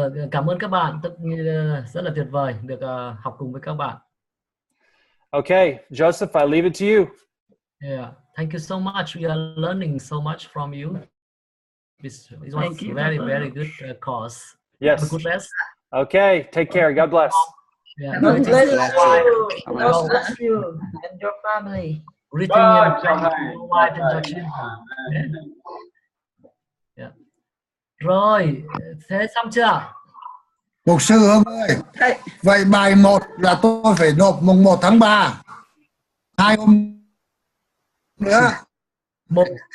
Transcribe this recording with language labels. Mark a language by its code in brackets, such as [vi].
[vi] Cảm ơn các bạn, rất là tuyệt vời được học cùng với các bạn. [en] Okay, Joseph, I leave it to you. Yeah, thank you so much. We are learning so much from you. It was very, very good course. Yes. Have a good rest. Okay, take care. God bless. Yeah, God bless you. God bless you and your family. Greeting and thank your wife and your children. Yeah. [vi] Rồi, thế xong chưa? Mục sư Hưng ơi, vậy bài 1 là tôi phải nộp mùng 1 tháng 3. 2 hôm nữa. Một